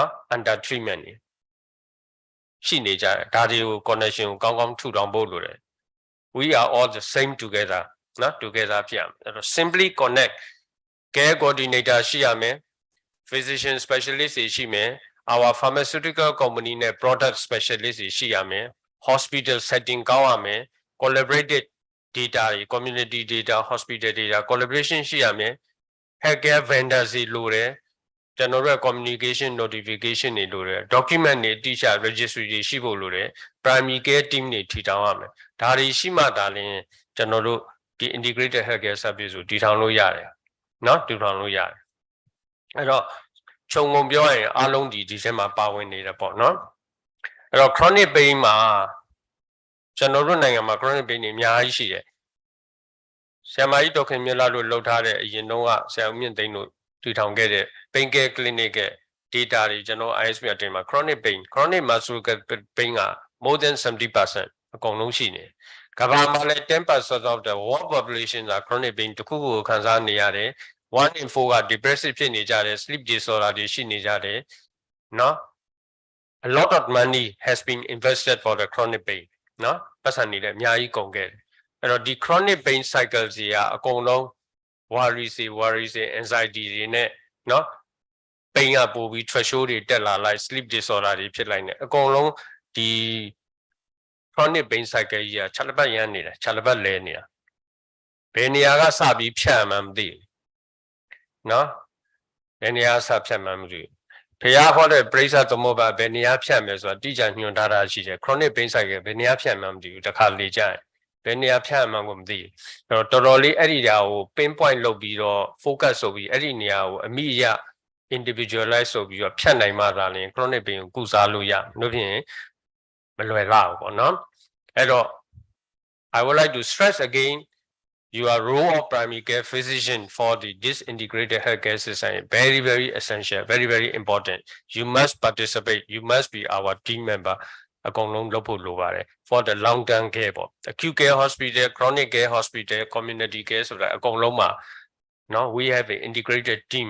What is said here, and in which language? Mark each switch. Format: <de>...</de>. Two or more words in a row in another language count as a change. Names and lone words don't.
<en>under treatment</en> <my>တွေရှိနေကြတယ်ဒါတွေကို connection ကိုကောင်းကောင်းထူထောင်ဖို့လိုတယ်</my> <en>we are all the same together</en> <my>နော် together ဖြစ်ရမယ်အဲ့တော့</my> <en>simply connect care coordinator</en> <my>ရှိရမယ်</my> <en>physician specialist</en> <my>တွေရှိမယ်</my> <en>our pharmaceutical company</en> <my>နဲ့</my> <en>product specialist</en> <my>တွေရှိရမယ်</my> <en>hospital setting</en> <my>ကောင်းရမယ်</my> <en>collaborated data</en> <my>တွေ</my> <en>community data hospital data collaboration</en> <my>ရှိရမယ်</my> <en>healthcare vendors</en> <my>တွေလိုတယ်ကျွန်တော်တို့</my> <en>communication notification</en> <my>တွေလိုတယ် document တွေတိကျ registry တွေရှိဖို့လိုတယ်</my> <en>primary care team</en> <my>တွေထီထောင်ရမယ်ဒါတွေရှိမှသာ လျှင်ကျွန်တော်တို့ဒီ</my> <en>integrated healthcare service</en> <my>ကိုတည်ထောင်လို့ရတယ်နော်တည်ထောင်လို့ရတယ်အဲ့တော့ခြုံငုံပြောရင်အားလုံးဒီထဲမှာပါဝင်နေတယ် ပေါ့နော်အဲ့တော့</my> <en>chronic pain</en> <my>မှာကျွန်တော်တို့နိုင်ငံမှာ</my> <en>chronic pain</en> <my>တွေအများကြီးရှိတယ်ဆရာမကြီးဒေါက်ခင်မြတ်လာတို့လှုပ်ထားတဲ့အရင်တုန်းကဆရာဦးမြင့်သိန်းတို့တည်ထောင်ခဲ့တဲ့</my> <en>pain care clinic</en> <my>ရဲ့ data တွေကျွန်တော် ISP အတင်မှာ</my> <en>chronic muscle pain</en> <my>က</my> <en>more than 70%</en> <my>အကုန်လုံးရှိနေတယ်ကမ္ဘာမှာလည်း</my> <en>10% of the world population</en> <my>က</my> <en>chronic pain</en> <my>တခုခုကိုခံစားနေရတယ်1 in 4 က depressive ဖြစ်နေကြတယ်</my> <en>sleep disorder</en> <my>တွေရှိနေကြတယ်နော်</my> <en>a lot of money has been invested for the chronic pain</en> <my>နော်ပတ်စံနေတယ်အများကြီးကုန်ခဲ့တယ်အဲ့တော့ဒီ</my> <en>chronic pain cycle</en> <my>ကြီးကအကုန်လုံး worry တွေ anxiety တွေနဲ့နော် pain ကပိုပြီး threshold တွေတက် လာလိုက်</my> <en>sleep disorder</en> <my>တွေဖြစ်လိုက်နေအကုန်လုံးဒီ</my> <en>chronic pain cycle</en> <my>ကြီးကခြေလက်ပတ်ရမ်းနေတာခြေလက်ပတ်လဲနေတာဘယ်နေရာကစပြီးဖြတ်မှန်းမသိဘူးနော်ဘယ်နေရာစဖြတ်မှန်းမသိဘူးဖေရဟော တဲ့ပရိစ္ဆသမုပ္ပါဘယ်နေရာဖြတ်မယ်ဆိုတာတိကျညွှန်ထားတာရှိတယ်</my> <en>chronic pain cycle</en> <my>ဘယ်နေရာဖြတ်မှမသိဘူးတစ်ခါလေ ကြရင်ဘယ်နေရာဖြတ်မှကိုမသိဘူးတော်တော်လေးအဲ့ဒီဓာတ်ကို pinpoint လုပ်ပြီးတော့ focus ဆိုပြီးအဲ့ဒီနေရာကိုအမိရ individualize ဆိုပြီးတော့ဖြတ်နိုင်မှသာလျှင်</my> <en>chronic pain</en> <my>ကိုကုစားလို့ရလို့ဖြင့်မလွယ်လောက်ဘူးပေါ့နော်အဲ့တော့</my> <en>I would like to stress again your role of primary care physician for this integrated healthcare system is very essential, very important. You must participate. You must be our team member. For the long-term care, acute care hospital, chronic care hospital, community care, so that no, we have an integrated team.</en>